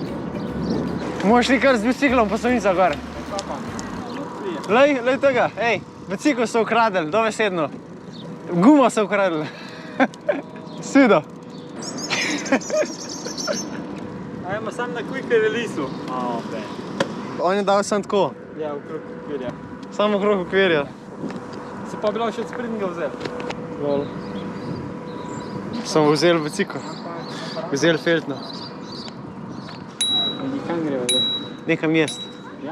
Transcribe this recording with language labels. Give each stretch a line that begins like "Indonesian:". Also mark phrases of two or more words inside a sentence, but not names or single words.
Slovenian: Moraš li kar z biciklom po Savinicah gor. Lej tega, ej, bicikl so ukradili, dobesedno. Gumo so ukradili. Sido. Ajmo sam na
English: quick release-u.
Slovenian: On je dal sam tako. Ja, okrog okvirja. Samo okrog okvirja. Se pa bilo še od sprednjega vzel. Lol. Smo vzeli bicikl. Vzeli feltno. Kam greva zdaj? Nekam jest. Ja.